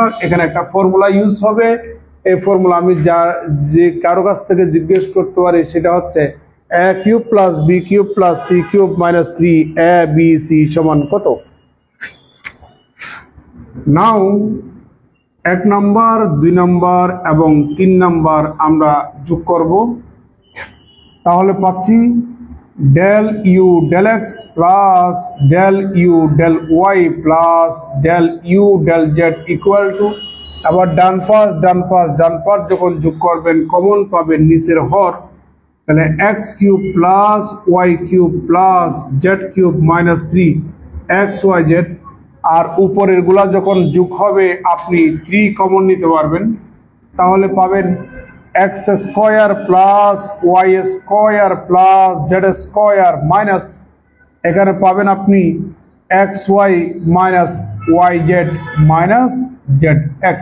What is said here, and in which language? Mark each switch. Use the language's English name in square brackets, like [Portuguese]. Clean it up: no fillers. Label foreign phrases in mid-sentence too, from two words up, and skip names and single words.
[Bangla] এখানে একটা ফর্মুলা ইউজ হবে, এই ফর্মুলা আমি যে কারো কাছ থেকে জিজ্ঞেস করতে পারি সেটা হচ্ছে a³ + b³ + c³ - 3abc সমান কত। নাও 1 নম্বর, 2 নম্বর এবং 3 নম্বর আমরা যোগ করব, তাহলে পাচ্ছি [English] del u del x plus del u del y plus del u del z equal to, [Bangla] আবার ডান পাশ যখন যোগ করবেন কমন পাবেন নিচের হর, তাহলে x³ + y³ + z³ - 3xyz, আর উপরের গুলা যখন যোগ হবে আপনি 3 কমন নিতে পারবেন, তাহলে পাবেন x² + y² + z² মাইনাস এখানে পাবেন আপনি xy - yz - zx।